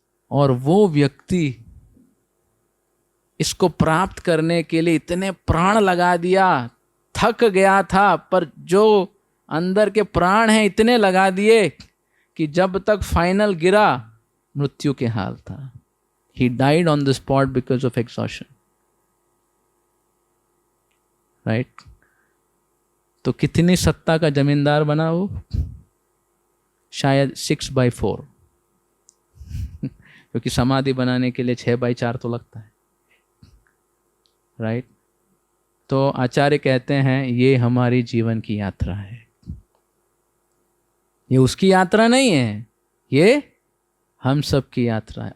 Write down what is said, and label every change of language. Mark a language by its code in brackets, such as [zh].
[hi] और वो व्यक्ति इसको प्राप्त करने के लिए इतने प्राण लगा दिया, थक गया था, पर जो अंदर के प्राण हैं इतने लगा दिए कि जब तक फाइनल गिरा, मृत्यु के हाल था। [en] He died on the spot because of exhaustion. Right? [hi] तो कितनी सत्ता का जमींदार बना वो? शायद 6/4, क्योंकि समाधि बनाने के लिए 6/4 तो लगता है। राइट? तो आचार्य कहते हैं ये हमारी जीवन की यात्रा है, ये उसकी यात्रा नहीं है, ये हम सब की यात्रा है।